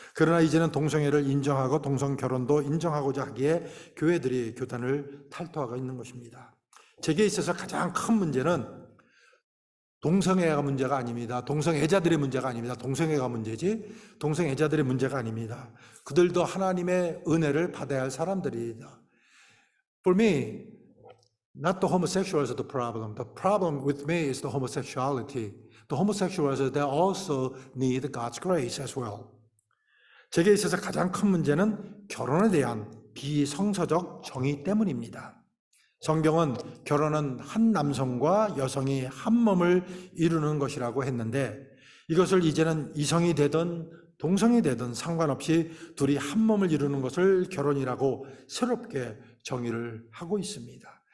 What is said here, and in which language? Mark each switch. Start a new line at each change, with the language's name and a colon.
Korean: 그러나 이제는 동성애를 인정하고 동성결혼도 인정하고자 하기에 교회들이 교단을 탈퇴하고 있는 것입니다. 제게 있어서 가장 큰 문제는 동성애가 문제가 아닙니다. 동성애자들의 문제가 아닙니다. 동성애가 문제지 동성애자들의 문제가 아닙니다. 그들도 하나님의 은혜를 받아야 할 사람들이다.
English: For me, not the homosexuals are the problem. The problem with me is the homosexuality. The homosexuals, they also need God's grace as well.
Korean: 제게 있어서 가장 큰 문제는 결혼에 대한 비성서적 정의 때문입니다. 성경은 결혼은 한 남성과 여성이 한 몸을 이루는 것이라고 했는데 이것을 이제는 이성이 되든 동성이 되든 상관없이 둘이 한 몸을 이루는 것을 결혼이라고 새롭게 정의를 하고 있습니다.